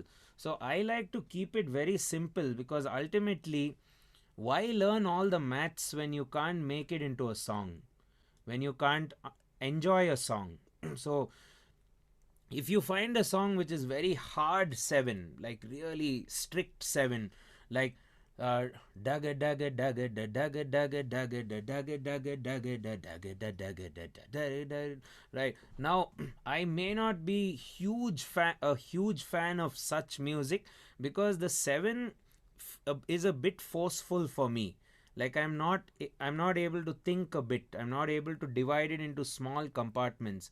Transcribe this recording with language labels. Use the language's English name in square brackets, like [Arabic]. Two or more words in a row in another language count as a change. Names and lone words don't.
[English] So I like to keep it very simple because ultimately, why learn all the maths when you can't make it into a song? When you can't enjoy a song? So if you find a song which is very hard 7, like really strict 7, like dagga dagga dagga da dagga dagga dagga da dagga dagga dagga da dagga da dagga da da, right? Now I may not be a huge fan of such music because the 7 is a bit forceful for me. Like I'm not able to think a bit. I'm not able to divide it into small compartments.